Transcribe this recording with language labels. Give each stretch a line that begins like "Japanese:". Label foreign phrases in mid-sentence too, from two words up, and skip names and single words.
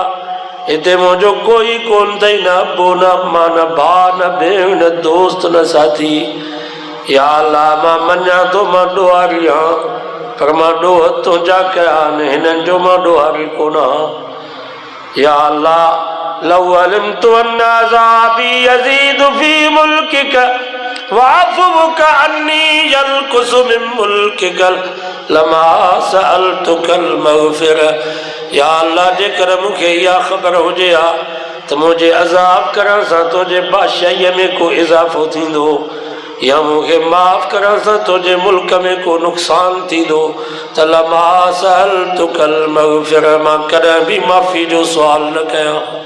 Sindhi: हिते मुंहिंजो कोई कोन अथई, न अबो न अम्मा न भाउ न भेण न दोस्त न साथी।
Arabic: يا الله
Sindhi: मां मञा थो मां ॾोहारी आहियां, पर मां ॾोह तुंहिंजा कया आहिनि, हिननि जो मां ॾोहारी कोन आहियां।
Arabic: يا الله لو علمت أن عذابي يزيد في ملكك وعفوك عني ينقص من ملكك لما سألتك المغفرة. يا الله
Sindhi: जेकर मूंखे इहा ख़बर हुजे हा त मुंहिंजे अज़ाब करण सां तुंहिंजे बादशाहीअ में को इज़ाफ़ो थींदो, या मूंखे माफ़ करण सां तुंहिंजे मुल्क में को नुक़सान थींदो, त
Arabic: لما سألتك المغفرة,
Sindhi: मां कॾहिं बि माफ़ी जो सुवाल न कयां।